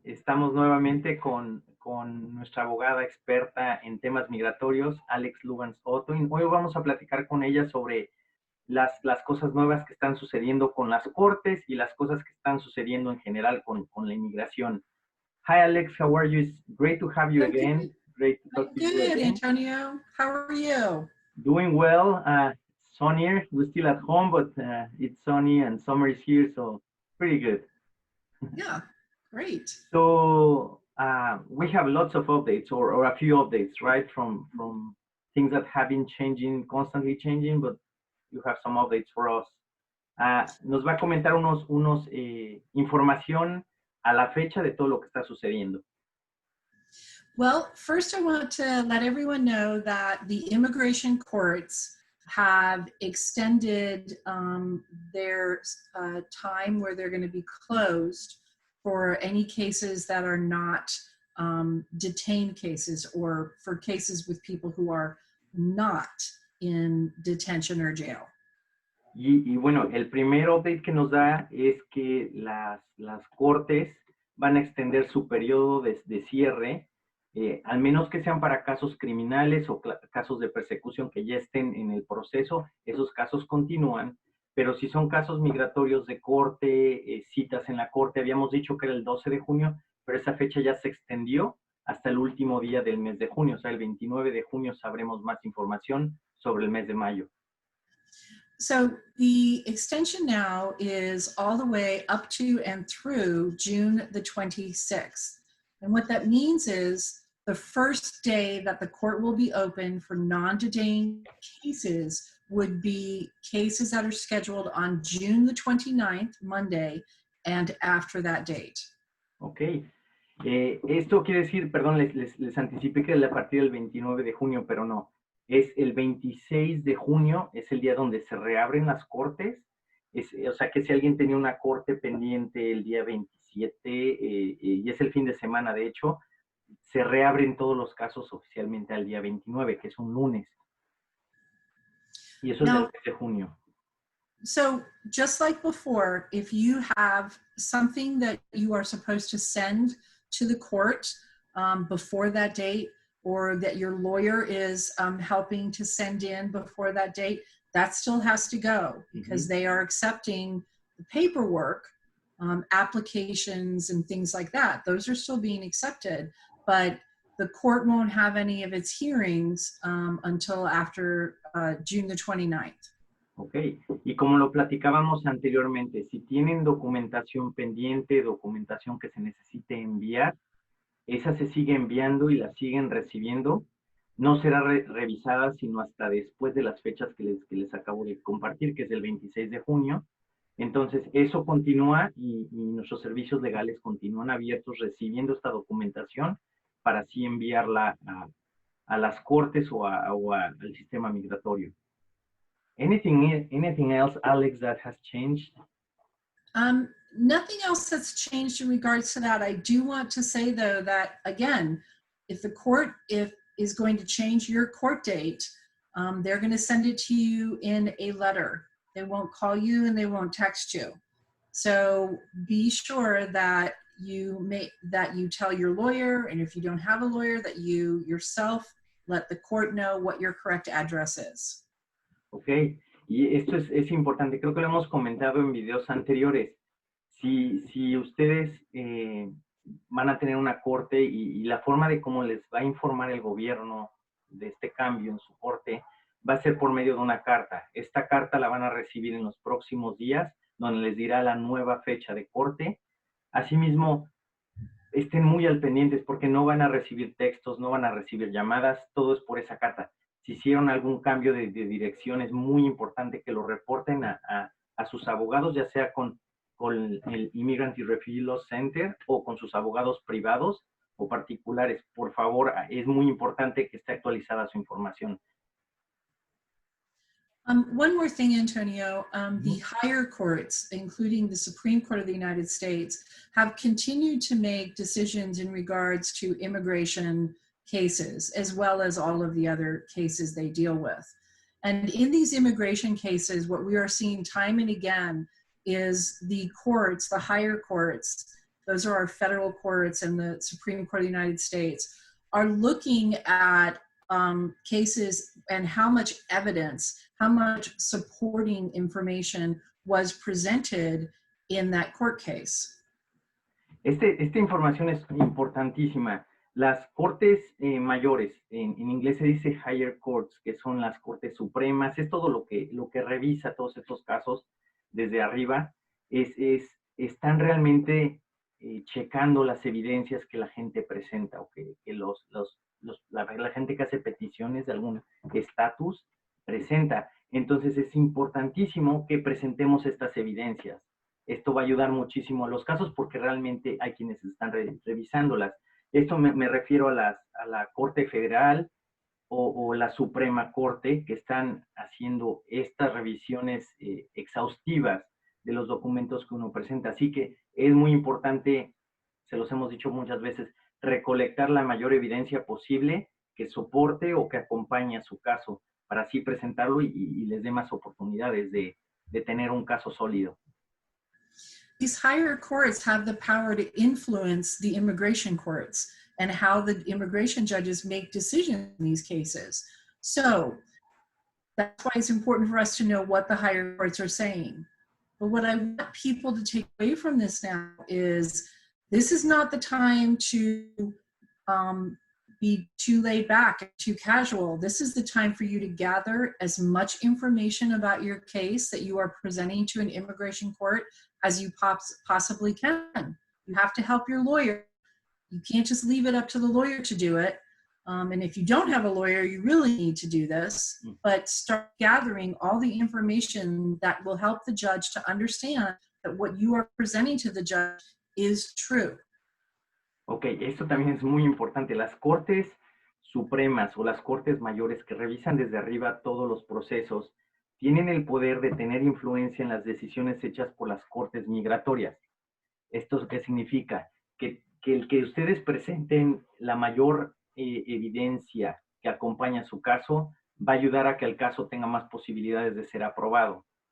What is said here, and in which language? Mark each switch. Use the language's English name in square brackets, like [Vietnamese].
[Spanish] Estamos nuevamente con nuestra abogada experta en temas migratorios, Alex Lubans-Otto, y hoy vamos a platicar con ella sobre las cosas nuevas que están sucediendo con las cortes y las cosas que están sucediendo en general con la inmigración. [English] Hi Alex, how are you? It's great to have you again. Great to talk to you Good, again. Antonio. How are you? Doing well. Sunnier. We're still at home, but it's sunny and summer is here, so pretty good. Yeah, great. So we have lots of updates or a few updates, right? From things that have been changing, constantly changing, but you have some updates for us. [Spanish] Nos va a comentar unos información a la fecha de todo lo que está sucediendo. [English] Well, first I want to let everyone know that the immigration courts have extended their time where they're going to be closed for any cases that are not detained cases, or for cases with people who are not in detention or jail. [Spanish] Y bueno, el primer update que nos da es que las cortes van a extender su periodo de cierre, al menos que sean para casos criminales o casos de persecución que ya estén en el proceso. Esos casos continúan, pero si son casos migratorios de corte, citas en la corte, habíamos dicho que era el 12 de junio, pero esa fecha ya se extendió hasta el último día del mes de junio, o sea, el 29 de junio sabremos más información sobre el mes de mayo. [English] So the extension now is all the way up to and through June the 26th. And what that means is the first day that the court will be open for non-detained cases would be cases that are scheduled on June the 29th, Monday, and after that date. Ok. [Spanish] Esto quiere decir, perdón, les anticipé que era a partir del 29 de junio, pero no. Es el 26 de junio, es el día donde se reabren las cortes. O sea que si alguien tenía una corte pendiente el día 27, y es el fin de semana, de hecho, se reabren todos los casos oficialmente al día 29, que es un lunes. Y eso es el 6 de junio. [English] So just like before, if you have something that you are supposed to send to the court before that date, or that your lawyer is helping to send in before that date, that still has to go because they are accepting the paperwork, applications and things like that. Those are still being accepted, but the court won't have any of its hearings until after June the 29th. [Spanish] Ok, y como lo platicábamos anteriormente, si tienen documentación pendiente, documentación que se necesite enviar, esa se sigue enviando y la siguen recibiendo. No será revisada sino hasta después de las fechas que les acabo de compartir, que es el 26 de junio. Entonces, eso continúa y nuestros servicios legales continúan abiertos recibiendo esta documentación para así enviarla a las cortes o al sistema migratorio. [English] Anything else, Alex, that has changed? Nothing else that's changed in regards to that. I do want to say, though, that, again, if the court is going to change your court date, they're going to send it to you in a letter. They won't call you and they won't text you. So be sure that you tell your lawyer, and if you don't have a lawyer, that you yourself let the court know what your correct address is. [Spanish] Ok, y esto es importante, creo que lo hemos comentado en videos anteriores. Si ustedes van a tener una corte y la forma de cómo les va a informar el gobierno de este cambio en su corte va a ser por medio de una carta. Esta carta la van a recibir en los próximos días, donde les dirá la nueva fecha de corte. Asimismo, estén muy al pendientes porque no van a recibir textos, no van a recibir llamadas, todo es por esa carta. Si hicieron algún cambio de dirección, es muy importante que lo reporten a sus abogados, ya sea con el Immigrant y Refugee Law Center o con sus abogados privados o particulares. Por favor, es muy importante que esté actualizada su información. [English] One more thing, Antonio, the higher courts, including the Supreme Court of the United States, have continued to make decisions in regards to immigration cases, as well as all of the other cases they deal with. And in these immigration cases, what we are seeing time and again is the courts, the higher courts, those are our federal courts and the Supreme Court of the United States, are looking at cases and how much evidence, how much supporting information was presented in that court case. [Spanish] Esta información es importantísima. Las cortes mayores, en inglés se dice [English] higher courts, [Spanish] que son las cortes supremas, es todo lo que revisa todos estos casos desde arriba, están realmente checando las evidencias que la gente presenta o que la gente que hace peticiones de algún estatus presenta. Entonces es importantísimo que presentemos estas evidencias. Esto va a ayudar muchísimo a los casos porque realmente hay quienes están revisándolas. Esto me refiero a la Corte Federal o la Suprema Corte, que están haciendo estas revisiones exhaustivas de los documentos que uno presenta. Así que es muy importante, se los hemos dicho muchas veces, recolectar la mayor evidencia posible que soporte o que acompañe a su caso, para así presentarlo y les dé más oportunidades de tener un caso sólido. [English] These higher courts have the power to influence the immigration courts and how the immigration judges make decisions in these cases. So that's why it's important for us to know what the higher courts are saying. But what I want people to take away from this now is this is not the time to be too laid back, too casual. This is the time for you to gather as much information about your case that you are presenting to an immigration court as you possibly can. You have to help your lawyer. You can't just leave it up to the lawyer to do it. And if you don't have a lawyer, you really need to do this, but start gathering all the information that will help the judge to understand that what you are presenting to the judge is true. [Spanish] Ok, esto también es muy importante. Las cortes supremas o las cortes mayores que revisan desde arriba todos los procesos tienen el poder de tener influencia en las decisiones hechas por las cortes migratorias. ¿Esto qué significa? Que el que ustedes presenten la mayor evidencia que acompaña su caso va a ayudar a que el caso tenga más posibilidades de ser aprobado.